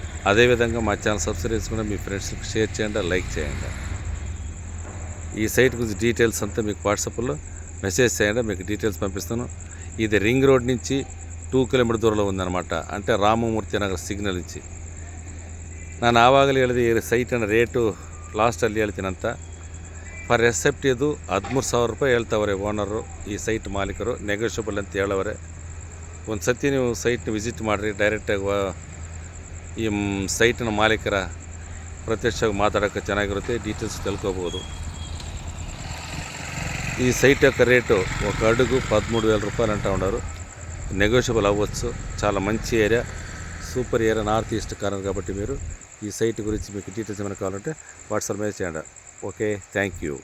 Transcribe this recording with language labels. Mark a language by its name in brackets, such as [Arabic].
[Telugu] అదేవిధంగా మా channel subscribe చేసుకుని మీ ఫ్రెండ్స్కి షేర్ చేయండి, లైక్ చేయండి. ఈ సైట్ గురించి డీటెయిల్స్ అంతా మీకు వాట్సాప్లో మెసేజ్ చేయండి, మీకు డీటెయిల్స్ పంపిస్తాను. ఇది రింగ్ రోడ్ నుంచి 2 ಕಿಲೋಮೀಟರ್ ದೂರలో ఉందన్నమాట, అంటే ರಾಮಮೂರ್ತಿ ನಗರ ಸಿಗ್ನಲ್ నుంచి. [Kannada] ನಾನು ಆವಾಗಲೇ ಹೇಳಿದೆ ಈ ಸೈಟಿನ ರೇಟು ಲಾಸ್ಟಲ್ಲಿ ಹೇಳ್ತೀನಂತ. ಪರ್ ಎಸೆಪ್ಟ್ ಇದು 13,000 ರೂಪಾಯಿ ಹೇಳ್ತವ್ರೆ ಓನರು, ಈ ಸೈಟ್ ಮಾಲೀಕರು. ನೆಗೋಷಿಯಬಲ್ ಅಂತ ಹೇಳವ್ರೆ. ಒಂದು ಸತಿ ನೀವು ಸೈಟ್ನ ವಿಸಿಟ್ ಮಾಡಿರಿ, ಡೈರೆಕ್ಟಾಗಿ ಈ ಸೈಟಿನ ಮಾಲೀಕರ ಪ್ರತ್ಯಕ್ಷವಾಗಿ ಮಾತಾಡೋಕ್ಕೆ ಚೆನ್ನಾಗಿರುತ್ತೆ, డీటెయిల్స్ తెలుసుకోಬಹುದು. [Telugu] ఈ సైట్ యొక్క రేటు ఒక అడుగు 13,000 రూపాయలు అంటూ ఉన్నారు. నెగోషియబుల్ అవ్వచ్చు. చాలా మంచి area. So super area north east corner కాబట్టి మీరు ఈ సైట్ గురించి మీకు డీటెయిల్స్ ఏమైనా కావాలంటే వాట్సాప్ మీద చేయండి. Okay, thank you.